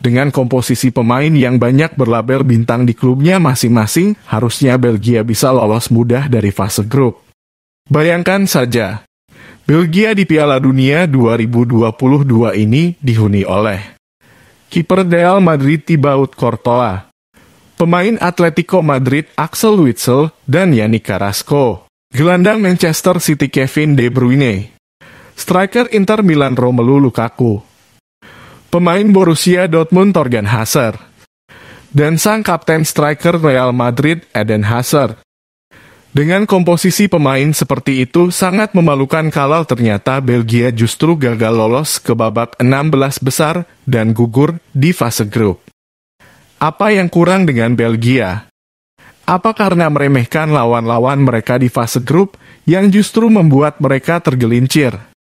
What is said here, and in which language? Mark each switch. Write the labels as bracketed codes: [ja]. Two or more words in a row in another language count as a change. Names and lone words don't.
[id] Dengan komposisi pemain yang banyak berlabel bintang di klubnya masing-masing, harusnya Belgia bisa lolos mudah dari fase grup. Bayangkan saja, Belgia di Piala Dunia 2022 ini dihuni oleh kiper Real Madrid Thibaut Courtois, pemain Atletico Madrid Axel Witsel dan Yannick Carrasco, gelandang Manchester City Kevin De Bruyne, striker Inter Milan Romelu Lukaku, pemain Borussia Dortmund Thorgan Hazard, dan sang kapten striker Real Madrid Eden Hazard. Dengan komposisi pemain seperti itu sangat memalukan kalau ternyata Belgia justru gagal lolos ke babak 16 besar dan gugur di fase grup. Apa yang kurang dengan Belgia? Apa karena meremehkan lawan-lawan mereka di fase grup yang justru membuat mereka tergelincir?